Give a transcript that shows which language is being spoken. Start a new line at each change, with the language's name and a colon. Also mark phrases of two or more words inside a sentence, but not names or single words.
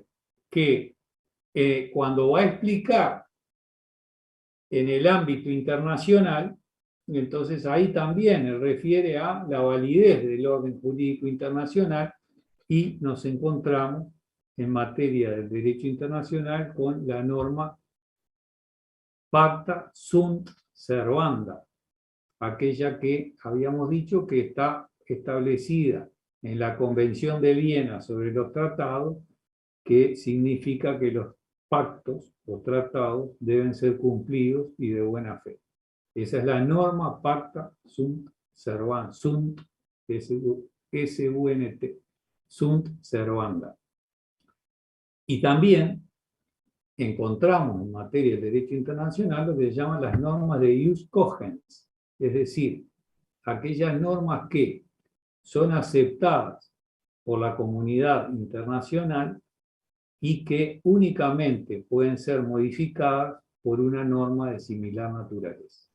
Spanish: Que cuando va a explicar en el ámbito internacional, entonces ahí también él refiere a la validez del orden jurídico internacional y nos encontramos en materia del derecho internacional con la norma
Latin: Pacta sunt servanda,
Spanish: aquella que habíamos dicho que está establecida en la Convención de Viena sobre los tratados, que significa que los pactos o tratados deben ser cumplidos y de buena fe. Esa es la norma
Latin: Pacta sunt servanda, sunt, S-U-N-T, sunt servanda.
Spanish: Y también encontramos en materia de derecho internacional lo que se llaman las normas de
Latin: ius cogens,
Spanish: es decir, aquellas normas que son aceptadas por la comunidad internacional y que únicamente pueden ser modificadas por una norma de similar naturaleza.